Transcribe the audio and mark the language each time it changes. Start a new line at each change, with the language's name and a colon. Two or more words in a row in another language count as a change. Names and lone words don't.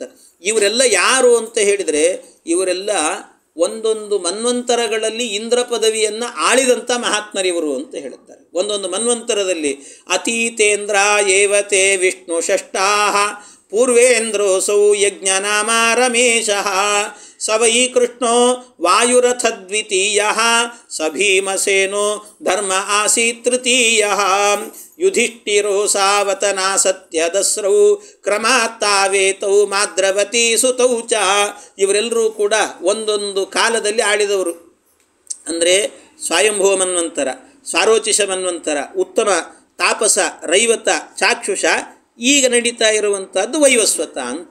Kannada: ಇವರೆಲ್ಲ ಯಾರು ಅಂತ ಹೇಳಿದರೆ, ಇವರೆಲ್ಲ ಒಂದೊಂದು ಮನ್ವಂತರಗಳಲ್ಲಿ ಇಂದ್ರ ಪದವಿಯನ್ನು ಆಳಿದಂಥ ಮಹಾತ್ಮರಿವರು ಅಂತ ಹೇಳುತ್ತಾರೆ. ಒಂದೊಂದು ಮನ್ವಂತರದಲ್ಲಿ
Sanskrit: ಅತೀತೇಂದ್ರ ಏವತೆ ವಿಷ್ಣು ಷಷ್ಠಾಹ ಪೂರ್ವೇಂದ್ರೋಸೌ ಯಜ್ಞನಾಮ ರಮೇಶಃ. ಸ ವೈ ಕೃಷ್ಣೋ ವಾಯುರಥದ್ವಿತೀಯ ಸ ಭೀಮಸೇನೋ ಧರ್ಮ ಆಸೀತ್ ತೃತೀಯ ಯುಧಿಷ್ಠಿರೋ ಸಾವತನಾ ಸತ್ಯದಸ್ರೌ ಕ್ರಮಾತ್ತಾವೇತೌ ಮಾದ್ರವತಿ ಸುತೌ ಚ.
Kannada: ಇವರೆಲ್ಲರೂ ಕೂಡ ಒಂದೊಂದು ಕಾಲದಲ್ಲಿ ಆಳಿದವರು. ಅಂದರೆ ಸ್ವಯಂಭುವ ಮನ್ವಂತರ, ಸ್ವಾರೋಚಿಷ ಮನ್ವಂತರ, ಉತ್ತಮ ತಾಪಸ, ರೈವತ, ಚಾಕ್ಷುಷ, ಈಗ ನಡೀತಾ ಇರುವಂಥದ್ದು ವೈವಸ್ವತ ಅಂತ.